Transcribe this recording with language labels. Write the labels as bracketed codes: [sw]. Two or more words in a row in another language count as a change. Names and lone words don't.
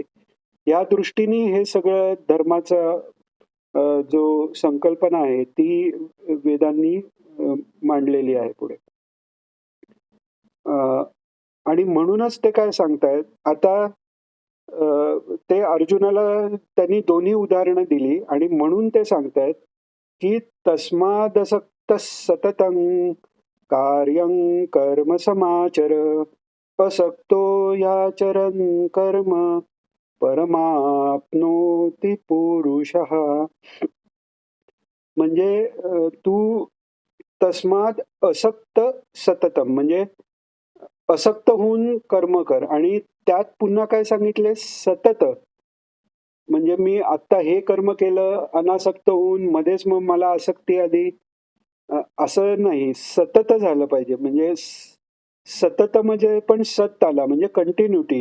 [mr] या दृष्टीने हे सगळं धर्माचा जो संकल्पना आहे ती वेदांनी मांडलेली आहे पुढे. आणि म्हणूनच ते काय सांगतायत आता ते अर्जुनाला त्यांनी दोन्ही उदाहरणं दिली आणि म्हणून ते सांगतायत की [sa] तस्मादसक्त सततं कार्यं कर्म समाचर असक्तो याचरन् कर्म परमाप्नोति पुरुषः. [mr] म्हणजे तू [sa] तस्माद असक्त सततम [mr] म्हणजे असक्त होऊन कर्म कर आणि त्यात पुन्हा काय सांगितले सतत म्हणजे मी आता हे कर्म केलं अनासक्त होऊन मध्येच मग मला आसक्ती आली असं नाही, सतत झालं पाहिजे. म्हणजे सतत म्हणजे पण सत आला म्हणजे कंटिन्यूटी.